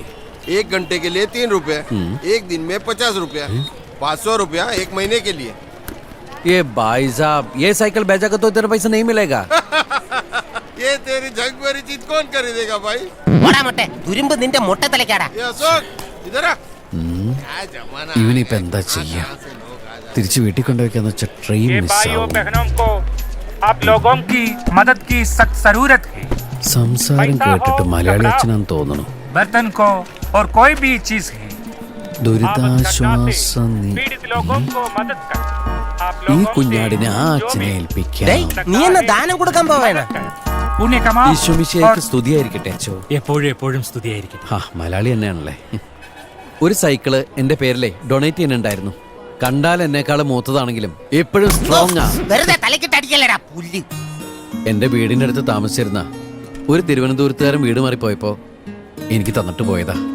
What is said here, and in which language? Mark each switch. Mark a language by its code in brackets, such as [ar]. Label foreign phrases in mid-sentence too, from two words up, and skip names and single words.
[hi] 1 घंटे के लिए 3 रुपए, 1 दिन में 50 रुपया, 500 रुपया 1 महीने के लिए। ये भाई साहब, ये साइकिल बेचा तो तेरा पैसा नहीं मिलेगा। ये तेरी झंग भरी चीज कौन खरीदेगा भाई? मोटा मोटे तुरुंब निंटे मोटे तलेकाड़ा। ये अशोक इधर आ। क्या जमाना है। [ml] ഇവനിപ്പോ എന്താ ചെയ്യാ? തിരിച്ചു വീട്ടിൽ കൊണ്ടുവയ്ക്കാന്ന് വെച്ചാൽ ട്രെയിൻ മിസ്സാവും. [hi] बहनों को आप लोगों की मदद की सख्त जरूरत है। [ml] സംസാരം കേട്ടിട്ട് മലയാളി അച്ഛനാന്ന് തോന്നുന്നു. [hi] बर्तन को और कोई भी चीज है [ml] ദുരിതാശ്വാസ [hi] पीड़ित लोगों को मदद कर। आप [ml] ഈ [hi] लोगों [ml] കുഞ്ഞാടിനെ ആ അച്ഛനെ ഏൽപ്പിക്കാം. നീ എന്നെ ദാനം കൊടുക്കാൻ പോവേണ? [hi] पुण्य कमा [ml] ഈശോമിശിഹായ്ക്ക് സ്തുതിയായിരിക്കട്ടെ അച്ഛോ. എപ്പോഴും സ്തുതിയായിരിക്കും. ആ മലയാളി തന്നെയാണല്ലേ. ഒരു സൈക്കിള് എന്റെ പേരിലെ ഡൊണേറ്റ് ചെയ്യാനുണ്ടായിരുന്നു. കണ്ടാൽ എന്നെക്കാളും മൂത്തതാണെങ്കിലും എപ്പോഴും സ്ട്രോങ് ആ. വെറുതെ തലക്കിട്ട് അടിക്കല്ലടാ പുല്ല്. എന്റെ വീടിന്റെ അടുത്ത് താമസിച്ചിരുന്ന ഒരു തിരുവനന്തപുരത്തുകാരൻ വീട് മാറിപ്പോയപ്പോ എനിക്ക് തന്നിട്ട് പോയതാ.